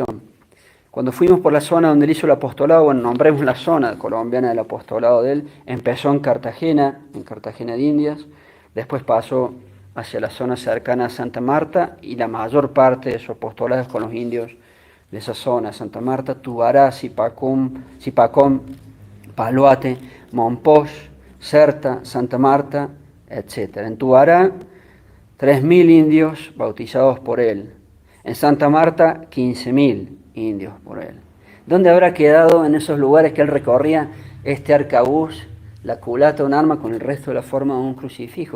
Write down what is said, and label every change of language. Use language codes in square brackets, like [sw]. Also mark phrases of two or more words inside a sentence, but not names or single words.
[es] Cuando fuimos por la zona donde él hizo el apostolado, bueno, nombremos la zona colombiana del apostolado de él, empezó en Cartagena de Indias, después pasó hacia la zona cercana a Santa Marta y la mayor parte de su apostolado es con los indios de esa zona, Santa Marta, Tubará, Zipacón, Paloate, Mompox, Certa, Santa Marta, etc. En Tubará, 3.000 indios bautizados por él. En Santa Marta, 15.000 indios por él. ¿Dónde habrá quedado en esos lugares que él recorría este arcabuz, la culata, un arma con el resto de la forma de un crucifijo?